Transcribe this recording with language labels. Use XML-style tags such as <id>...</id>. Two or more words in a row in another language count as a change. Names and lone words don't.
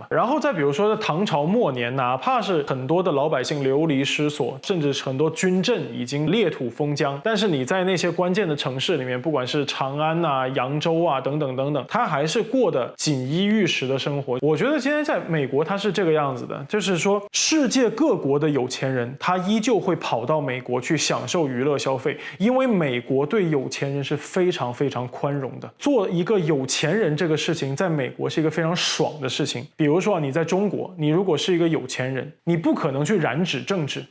<zh>然後再比如說唐朝末年，哪怕是很多的老百姓流離失所，甚至很多軍鎮已經裂土封疆，但是你在那些關鍵的城市裡面，不管是長安啊、揚州啊等等， 等等，他還是過得錦衣玉食的生活。我覺得今天在美國他是這個樣子的，就是說世界各國的有錢人他依舊會跑到美國去享受娛樂消費，因為美國對有錢人是非常非常寬容的。做一個有錢人這個事情在美國是一個非常爽的事情。比如說你在中國，你如果是一個有錢人，你不可能去染指政治。</zh>